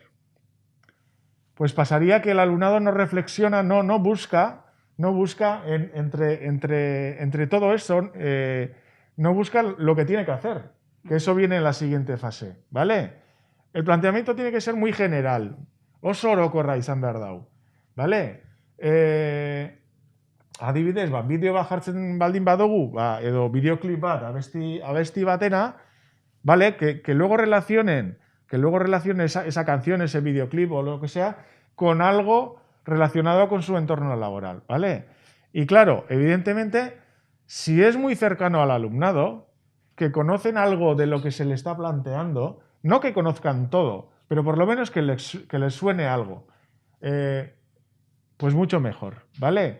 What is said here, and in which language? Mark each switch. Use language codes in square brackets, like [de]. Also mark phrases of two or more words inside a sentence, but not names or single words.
[es] Pues pasaría que el alumnado no reflexiona, no busca entre todo eso, no busca lo que tiene que hacer, que eso viene en la siguiente fase, ¿vale? El planteamiento tiene que ser muy general, [eu] oso orokorra izan behar dau, ¿vale? Adibidez, bideo bat jartzen baldin badugu, edo bideoklip bat abesti batena, ¿vale? [es] Que luego relacionen esa canción, ese videoclip o lo que sea, con algo relacionado con su entorno laboral, ¿vale? Y claro, evidentemente, si es muy cercano al alumnado, que conocen algo de lo que se le está planteando, no que conozcan todo, pero por lo menos que les suene algo, pues mucho mejor, ¿vale?